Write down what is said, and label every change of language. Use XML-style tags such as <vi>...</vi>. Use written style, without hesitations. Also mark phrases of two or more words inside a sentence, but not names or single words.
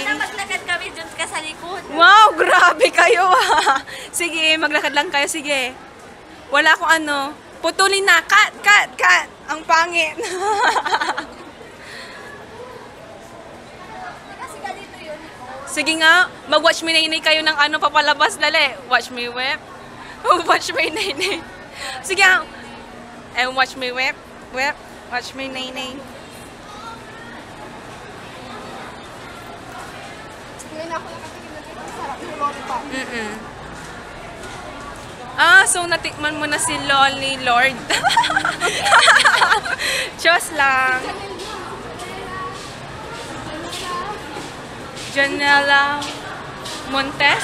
<tl>Maganda maglakad kami dun ka sa likod. Wow, grabe kayo ah. Sige, maglakad lang kayo, sige. Wala akong ano. Putulin na. Cut. Ang pangit. Sige nga, mag-</tl> <en>watch me nainay</en> <tl>kayo ng papalabas, dali.</tl> <en>Watch me whip. Watch me nainay.</en> <tl>Sige nga.</tl> <en>And watch me whip. Watch me nainay.</en> <tl>Ngayon ako nakatingin na dito. Sarap yung lollipop. Ah, so natikman mo na si Lolly Lord. Diyos lang. Janela Montes?</tl>